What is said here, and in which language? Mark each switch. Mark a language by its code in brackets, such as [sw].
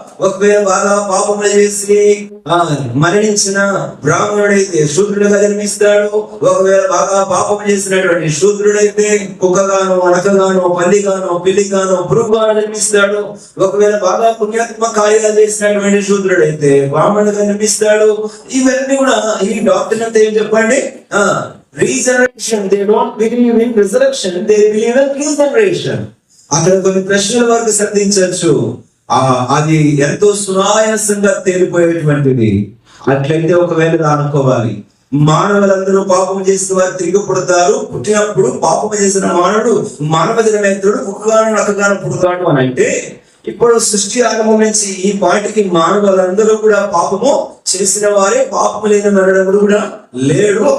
[te] ఒకవేళ బాగా పాపములు చేసి మరణించిన బ్రాహ్మణుడైతే శూద్రుడిగా జన్మిస్తాడు. ఒకవేళ బాగా పాపం చేసినటువంటి శూద్రుడైతే కుక్కగానో అడకగానో పందిగానో పిల్లిగానో పురుగుగానో జన్మిస్తాడు. ఒకవేళ బాగా పుణ్యాత్మ కార్యాలు చేసినటువంటి శూద్రుడైతే బ్రాహ్మణుడిగా జన్మిస్తాడు. ఇవన్నీ కూడా ఈ డాక్టర్ అంతా ఏం చెప్పండి? Resurrection. [en] They don't believe in resurrection, they believe in regeneration. [te] అక్కడ కొన్ని ప్రశ్నల వరకు సంధించవచ్చు. అది ఎంతో సునాయాసంగా తేలిపోయేటువంటిది. అట్లయితే ఒకవేళ అనుకోవాలి, మానవులందరూ పాపం చేసిన వారు తిరిగి పుడతారు. పుట్టినప్పుడు పాపం చేసిన మానవుడు మానవ జన్మేంద్రుడు కుక్కగాను నక్కగాను పుడతాడు అని అంటే, ఇప్పుడు సృష్టి ఆరంభం నుంచి ఈ పాటికి మానవులందరూ కూడా పాపము చేసిన వారే, పాపము లేని నరుడు కూడా లేడు.